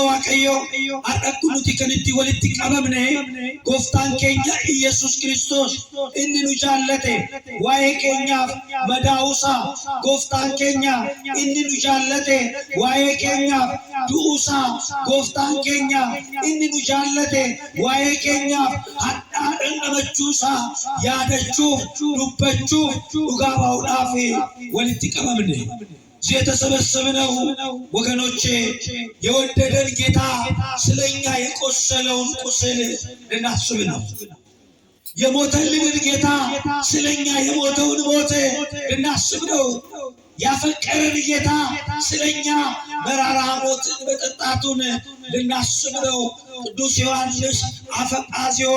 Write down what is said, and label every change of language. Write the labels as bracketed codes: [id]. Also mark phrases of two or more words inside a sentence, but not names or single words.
[om] Waaqayyo har'a nuti kan itti walitti qabamne gooftaan keenya Iyesuus Kiristoos inni nu jaallate waa'ee keenyaaf madaa'uusaa gooftaan keenya inni nu jaallate waa'ee keenyaaf du'uusaa gooftaan keenya inni nu jaallate waa'ee keenyaaf hadhaa dhandhamachuusaa yaadachuuf dubbachuuf dhugaa bahuudhaaf walitti qabamne. [am] የተሰበሰብነው ወገኖቼ የወደደን ጌታ ስለኛ የቆሰለውን ቁስል ልናስብ ነው። የሞተልን ጌታ ስለኛ የሞተውን ሞት ልናስብ ነው። ያፈቀረን ጌታ ስለኛ መራራ ሞትን መጠጣቱን ልናስብ ነው። ቅዱስ ዮሐንስ አፈ ጳዚዮን